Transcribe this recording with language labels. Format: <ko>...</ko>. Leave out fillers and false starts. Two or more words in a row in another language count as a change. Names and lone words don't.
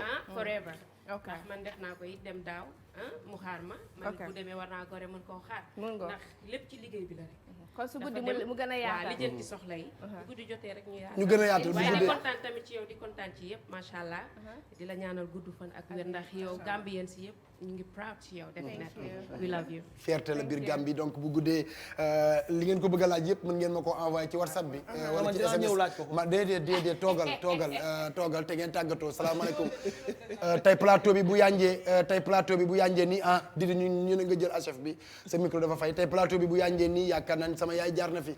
<wo>forever ndax man def naa ko it dem daaw mu xaar ma man bu demee war naa gore mën koo xaar ndax lépp ci liggéey bi la rek kon su guddi mu gën a yaatal waaw li jël ci soxla yi bu guddi jotee rek ñu yaatal ñu gën a yaatal waaye di kontaan tamit ci yow di kontaan ci yëpp</wo> <ar>ما شاء الله</ar> <wo>di la ñaanal gudd fan ak wér ndax yow Gambien si yëpp ñu ngi proud ci yow</wo> <en>definitely we love you</en> <wo>fierté la biir Gambie donc bu guddee li ngeen ko bëgg a laaj yëpp mën ngeen ma ko envoyé ci WhatsApp bi wala ci SMS ma déedéet toogal te ngeen tàggatoo salaamaaleykum tey plateau bi bu yanjee nii di ñu ne nga jël HF bi sa micro dafa fay tey plateau bi bu yanjee nii yaakaar naa ni sama yaay jaar na fi</wo>